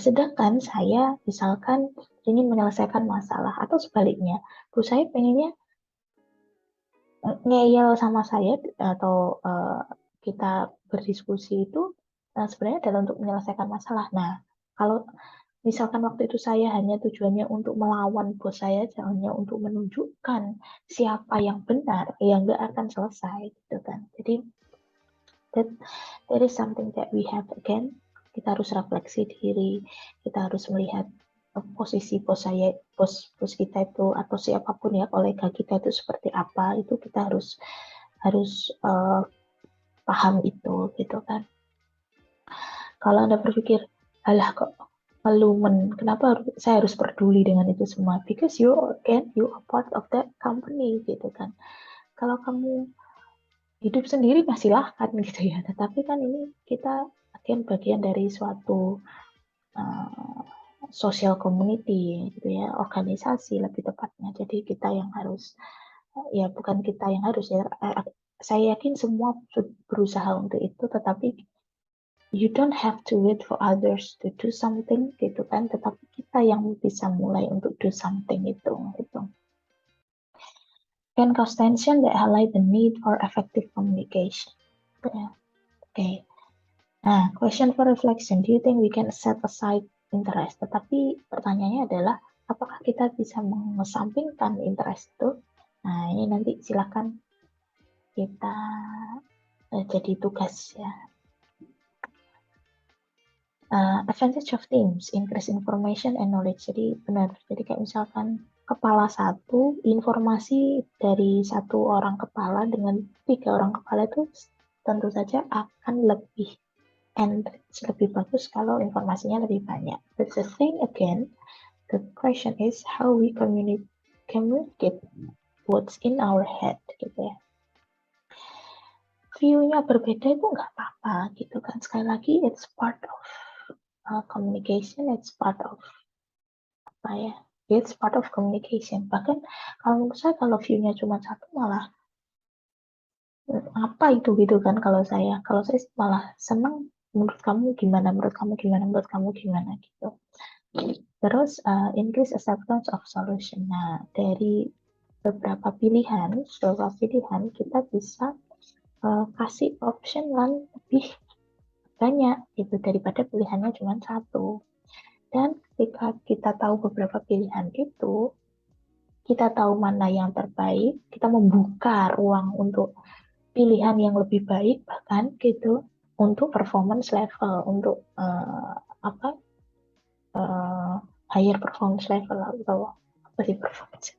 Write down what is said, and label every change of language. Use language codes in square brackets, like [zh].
[id] Sedangkan saya misalkan ingin menyelesaikan masalah atau sebaliknya, bos saya pengennya ngeyel sama saya atau kita berdiskusi itu sebenarnya adalah untuk menyelesaikan masalah. Nah, kalau misalkan waktu itu saya hanya tujuannya untuk melawan bos saya, hanya untuk menunjukkan siapa yang benar, ya nggak akan selesai gitu kan. Jadi [en] that that is something that we have again. [id] Kita harus refleksi diri, kita harus melihat posisi bos kita itu atau siapapun ya kolega kita itu seperti apa, itu kita harus harus uh, paham itu gitu kan. Kalau Anda berpikir, alah kok melumen, kenapa saya harus peduli dengan itu semua? [en] Because you are part of that company [id] gitu kan. Kalau kamu hidup sendiri masih silahkan gitu ya, tetapi kan ini kita bagian dari suatu uh, [en] social community [id] gitu ya, organisasi lebih tepatnya. Jadi kita yang harus, ya bukan kita yang harus ya, saya yakin semua berusaha untuk itu, tetapi [en] you don't have to wait for others to do something [id] gitu kan, tetapi kita yang bisa mulai untuk [en] do something [id] itu gitu. [en] Can cause tension that highlight the need for effective communication. Yeah. Okay. Nah, question for reflection. Do you think we can set aside interest? [id] Tetapi pertanyaannya adalah, apakah kita bisa mengesampingkan interest itu? Nah, ini nanti silakan kita jadi tugas ya. [en] Advantage of teams, increase information and knowledge. [id] Jadi benar, jadi kayak misalkan kepala satu, informasi dari satu orang kepala dengan 3 orang kepala itu tentu saja akan lebih enrich, lebih bagus kalau informasinya lebih banyak. [en] But the thing again, the question is how we communicate what's in our head [id] gitu ya. View-nya berbeda itu nggak apa-apa gitu kan. Sekali lagi, [en] it's part of communication, it's part of [id] apa ya? [en] It's part of communication. [id] Bahkan kalau menurut saya kalau view-nya cuma satu malah apa itu gitu kan kalau saya malah senang menurut kamu gimana, menurut kamu gimana, menurut kamu gimana gitu. Terus [en] increase acceptance of solution. [id] Nah, dari beberapa pilihan kita bisa kasih option yang lebih banyak gitu daripada pilihannya cuma satu. Dan ketika kita tahu beberapa pilihan itu, kita tahu mana yang terbaik, kita membuka ruang untuk pilihan yang lebih baik bahkan gitu untuk performance level, untuk apa [en] higher performance level [id] atau apa sih performance?